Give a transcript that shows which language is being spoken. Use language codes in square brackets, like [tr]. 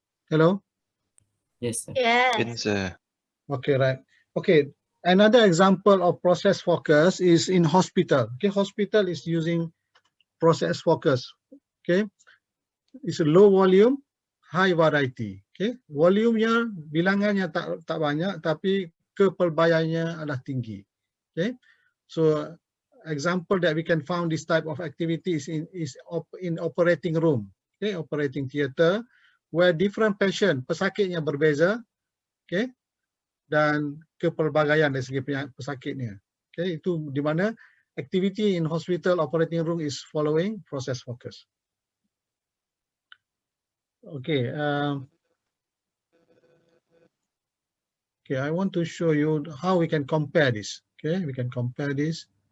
[en] Hello? Yes, sir. Yes. Okay, right. Okay, another example of process focus is in hospital. Okay, hospital is using process focus. Okay, it's a low volume, high variety. [ms] Okay, volumenya bilangannya tak banyak, tapi kepelbayarannya adalah tinggi. [en] Okay, so example that we can find this type of activities in operating room. Okay, operating theater, where different patient, [ms] pesakitnya berbeza. Okay, dan kepelbagaian dari segi pesakitnya. [en] Okay, [ms] itu di mana [en] activity in hospital operating room is following process focus. Okay, okay, I want to show you how we can compare this. Okay, we can compare this.